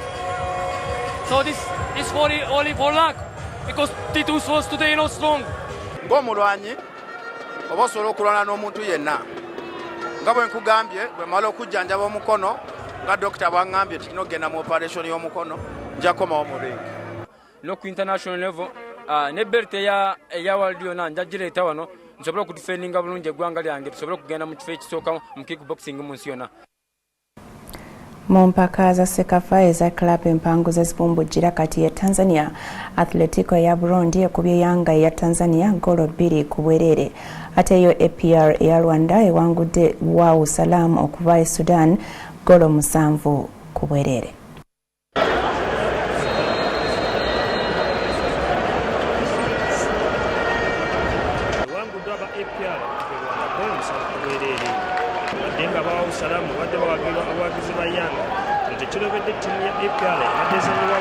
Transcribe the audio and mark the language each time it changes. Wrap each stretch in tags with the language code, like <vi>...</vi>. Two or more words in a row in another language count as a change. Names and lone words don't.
<en>So this is only for luck because Titus was today not strong.</en> <lg>ng'omulwanyi oba osobola okulwana n'omuntu yenna nga bwe nkugambye bwe mala okujjanjaba omukono nga dokita bwaŋŋambye tikinogenda mu operation y'omukono njakomawo mu ring no ku</lg> <en>international level</en> <lg>ne belt eya world yona njagireeta wano nsobole okudifendinga bulungi eggwanga lyange tusobole okugenda mu kifo ekisooka mu kickboxing mu nsi yonna. Mu mpaka za Sekafa eza club empanguzi ezibumbujjira kati ya Tanzania, Atletico ya Burundi ekubye Yanga ya Tanzania golo 2 ku bwereere. Ate yo APR ya Rwanda ewangudde Wau Salam okuva e Sudan golo 7 ku bwereere. Salamu wadde abawagizi ba Yanga tekirobedde ttiimu ya APR abateezanyiwa</lg>